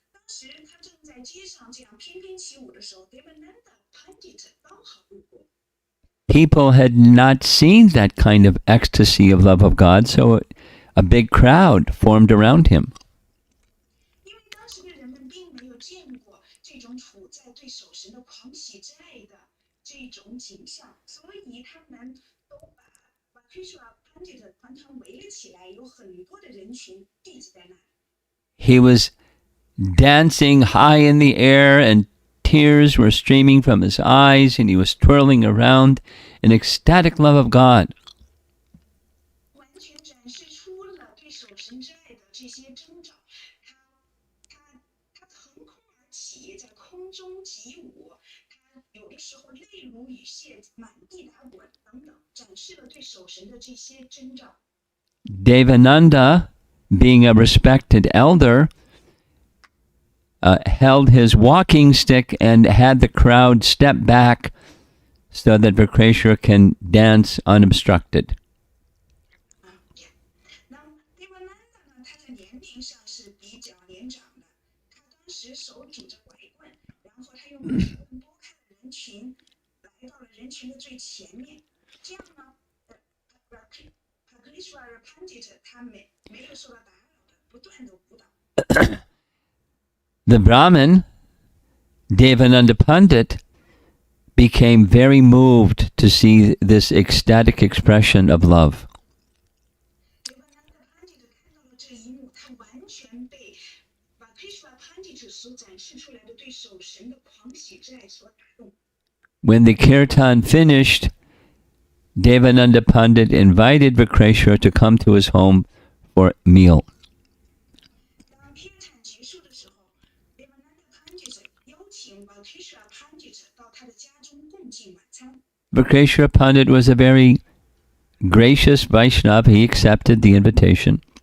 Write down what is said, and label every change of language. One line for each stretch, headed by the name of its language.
Chinese: 当时他正在街上这样翩翩起舞的时候 ，Devananda Pandit 刚好路过。
English: People had not seen that kind of ecstasy of love of God, so a big crowd formed around him.
Chinese: 因为当时的人们并没有见过这种处在对守神的狂喜之爱的这种景象，所以他们都把 Vakreshwara Pandit 团团围了起来，有很多的人群聚集在那里。
English: He was dancing high in the air, and tears were streaming from his eyes, and he was twirling around in ecstatic love of God.
Chinese: 完全展示出了对守神之爱的这些征兆。他腾空而起，在空中起舞，他有的时候泪如雨下，满地打滚等等，展示了对守神的这些征兆。
English: Devananda, being a respected elder, held his walking stick and had the crowd step back so that Vakreshwara can dance unobstructed.
Chinese: 那 Devananda 呢？他在年龄上是比较年长的，他当时手拄着拐棍，然后他用拐棍拨开了人群，来到了人群的最前面。这样呢，Vakreshwara Pandit 他没有受到打扰的，不断的舞蹈。
English: The Brahmin, Devananda Pandit, became very moved to see this ecstatic expression of love.
Chinese: Devananda Pandit 看到了这一幕，他完全被 Vakreshwara Pandit 所展示出来的对守神的狂喜之爱所打动。
English: When the kirtan finished, Devananda Pandit invited Vikreshwar to come to his home for a meal.
Chinese: 当 Kirtan 结束的时候 Devananda Pandita 邀请 Vakeshwar Pandita 到他的家中共进晚餐。
English: Vikreshwar Pandit was a very gracious Vaishnava. He accepted the invitation.